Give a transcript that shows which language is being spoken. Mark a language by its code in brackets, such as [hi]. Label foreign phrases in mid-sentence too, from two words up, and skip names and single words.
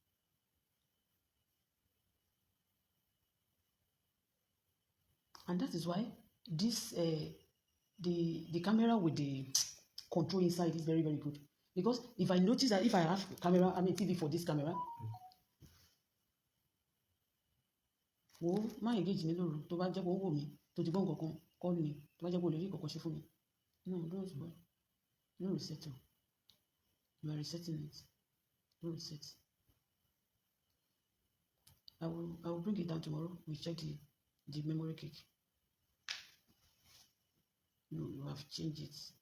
[en] And that is why this the camera with the control inside is very, very good. Because if I notice that if I have camera, TV for this camera, [yo] wo má engage mi lóru tó bá jẹ́ pé ó wò mí tó ti gbọ́ nǹkan kan [en] call me [yo] tó bá jẹ́ pé o lè rí nǹkan kan ṣe fún mi. [en] No, don't spoil. Don't reset it. You are resetting it. Don't reset. I will bring it down tomorrow. We check the memory cake. You have changed it.